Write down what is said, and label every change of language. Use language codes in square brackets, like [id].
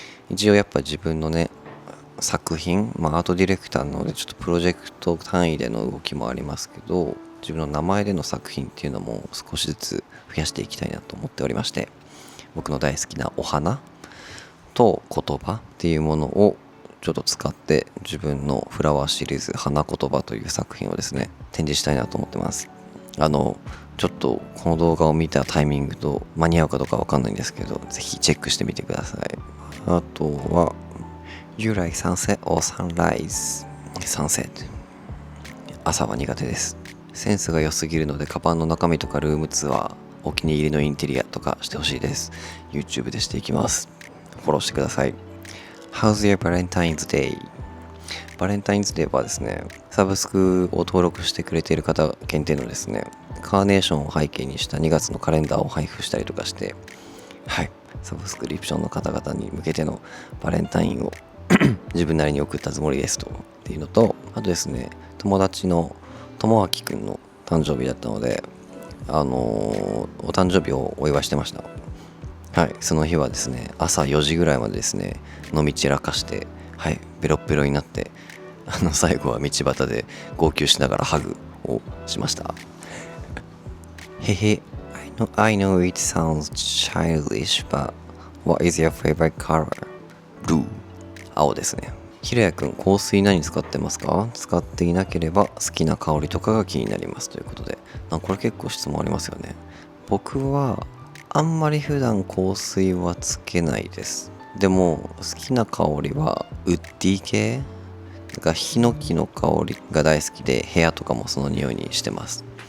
[ja] 一応やっぱ自分のね、作品、アートディレクターなのでちょっとプロジェクト単位での動きもありますけど、自分の名前での作品っていうのも少しずつ増やしていきたいなと思っておりまして、僕の大好きなお花と言葉っていうものをちょっと使って自分のフラワーシリーズ花言葉という作品をですね、展示したいなと思ってます。ちょっとこの動画を見たタイミングと間に合うかどうかわかんないんですけど、ぜひチェックしてみてください。あとは [en] You like sunset or sunrise? [ja] Sunset。 朝は苦手です。センスが良すぎるので、カバンの中身とかルームツアー、お気に入りのインテリアとかしてほしいです。 YouTube でしていきます。フォローしてください。 [en] How's your Valentine's Day? [ja] バレンタインズデーはですね、サブスクを登録してくれている方限定のですね、カーネーションを背景にした2月のカレンダーを配布したりとかして、はい、サブスクリプションの方々に向けてのバレンタインを自分なりに送ったつもりですとっていうのと、あとですね、友達の友明くんの誕生日だったので、お誕生日をお祝いしてました。はい、その日はですね、朝4時ぐらいまでですね、飲み散らかして、はい、ベロッベロになって、最後は道端で号泣しながらハグをしました。 [en] へへ、I know it sounds childish, but what is your favorite color? [ja] Blue. 青ですね。ひろやくん、香水何使ってますか？使っていなければ好きな香りとかが気になりますということで。これ結構質問ありますよね。僕はあんまり普段香水はつけないです。でも好きな香りはウッディ系がヒノキの香りが大好きで、部屋とかもその匂いにしてます。